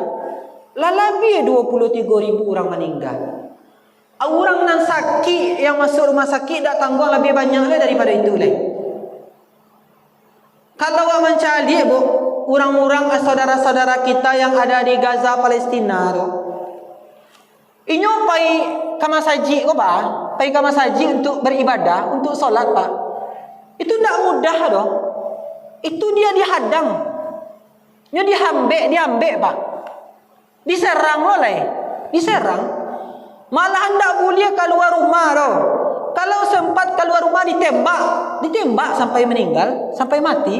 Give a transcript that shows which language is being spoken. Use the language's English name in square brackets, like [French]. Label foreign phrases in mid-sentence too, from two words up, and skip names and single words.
[Indonesian] Lah lebih 23.000 orang meninggal. Orang yang sakit yang masuk rumah sakit dah tanggung lebih banyak daripada itu lah. Kalau awak mencari Bu orang-orang saudara-saudara kita yang ada di Gaza Palestina tu, [Minangkabau] inyo pai ke masjid ko [Indonesian] Pak, pai ke masjid untuk beribadah, untuk solat Pak. Itu tidak mudah doh. Itu dia dihadang. Dia diambek Pak. Diserang oleh, diserang. Malah tidak boleh keluar rumah doh. Kalau sempat keluar rumah ditembak sampai meninggal, sampai mati.